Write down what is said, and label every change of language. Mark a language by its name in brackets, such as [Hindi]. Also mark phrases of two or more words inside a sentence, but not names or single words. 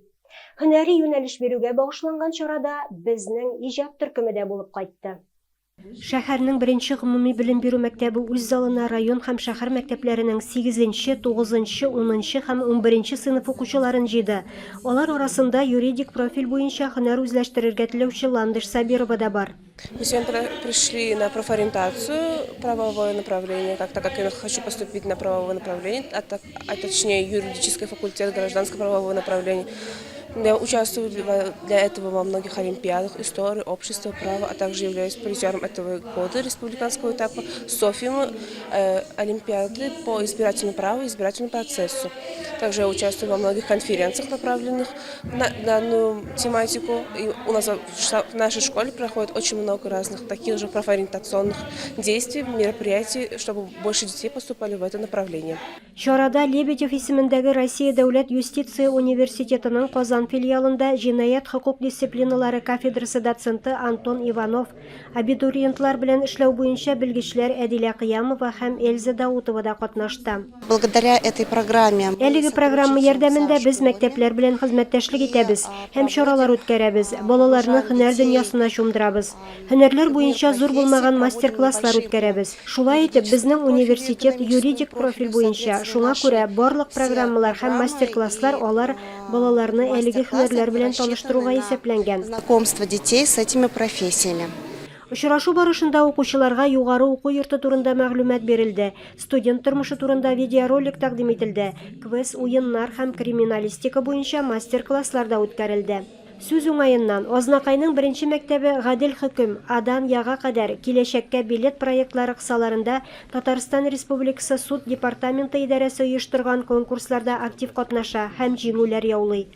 [Tatar] Һөнәри юнәлеш бирүгә багышланган чарада безнең иҗат төркеме дә булып кайтты. Шәһәрнең беренче гомуми белем бирү мәктәбе үз залына район һәм шәһәр мәктәпләренең 8-нче, 9-нчы, 10-нчы һәм 11-нче сыйныф укучыларын җыйды. Алар арасында юридик профиль буенча һөнәр үзләштерергә теләүче Ландыш Сабирова да бар. [Russian] Мы сегодня пришли на профориентацию, правовое направление, так как я хочу поступить на правовое направление, а точнее юридический факультет, гражданское правовое направление. Я участвую для этого во многих олимпиадах, истории, общества, права, а также являюсь призером этого года республиканского этапа Софима олимпиады по избирательному праву и избирательному процессу. Также я участвую во многих конференциях, направленных на данную тематику. И у нас в нашей школе проходит очень много разных таких же профориентационных действий, мероприятий, чтобы больше детей поступали в это направление. [Tatar] Чарада Лебедев исемендәге Россия дәүләт юстиция университетының Казан филиалында җинаять хокук дисциплиналары кафедрасы доценты Антон Иванов, абитуриентлар белән эшләү буенча белгечләр Әдилә Кыямова һәм Эльза Даутова да катнашты. [Russian] Благодаря этой программе [Tatar] Әлеге программа ярдәмендә без мәктәпләр белән хезмәттәшлек итәбез һәм чаралар үткәрәбез. Балаларны һөнәр дөньясына чумдырабыз. Һөнәрләр буенча зур булмаган мастер-класслар үткәрәбез. Шулай итеп, безнең университет юридик профиль буенча, шуңа күрә барлык программалар һәм мастер-класслар алар балаларны әлеге һөнәрләр белән таныштыруга исәпләнгән. [Russian] Знакомство детей с этими профессиями. [Tatar] Очрашу барышында укучыларга югары уку йорты турында мәгълүмат бирелде. Студент тормышы турында видеоролик тәкъдим ителде. Квест, уеннар һәм криминалистика буенча мастер-класслар да үткәрелде. Сүз уңаеннан Азнакайның беренче мәктәбе Гадел хөкем, Адан яга кадәр киләчәккә билет проектлары кысаларында Татарстан Республикасы суд департаменты идарәсе оештырган конкурсларда актив катнаша һәм җиңүләр яулый.